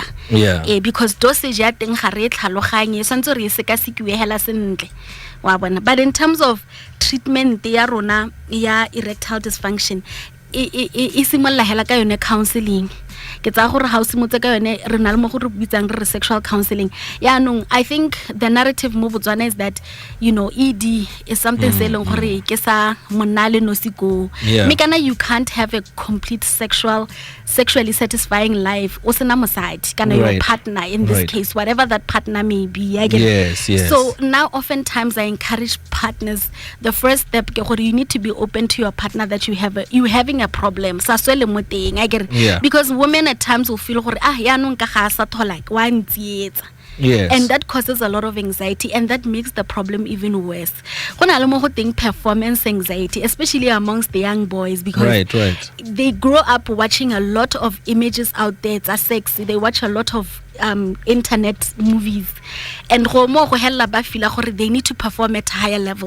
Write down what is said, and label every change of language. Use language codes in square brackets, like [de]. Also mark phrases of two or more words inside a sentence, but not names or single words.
[tn] Because dosage ya teng ga re tlhaloganye santse re sekasekiwe hela sentle wa bona. [en] But in terms of treatment [tn] ya rona ya [en] erectile dysfunction [tn] e simolla hela ka yone counseling. Ke tsa gore ha o simotse ka yone re na le mo go re bitsang re [en] sexual counseling. I think the narrative mo Botswana is that ED is something [tn] se leng gore ke sa monale no siko. [en] Mikana you can't have a complete sexually satisfying life [tn] o sena mosadi kana [en] your partner in this case, whatever that partner may be. Yes. So now oftentimes I encourage partners, the first step [tn] ke gore [en] you need to be open to your partner that you having a problem [tn] sa swele mo teng. [en] Because women at times will feel [tn] gore yaanong ka ga sa thola wa ntsietsa. [en] And that causes a lot of anxiety, and that makes the problem even worse. Performance anxiety, especially amongst the young boys, because they grow up watching a lot of images out there. It's sexy. They watch a lot of internet movies, and they need to perform at a higher level.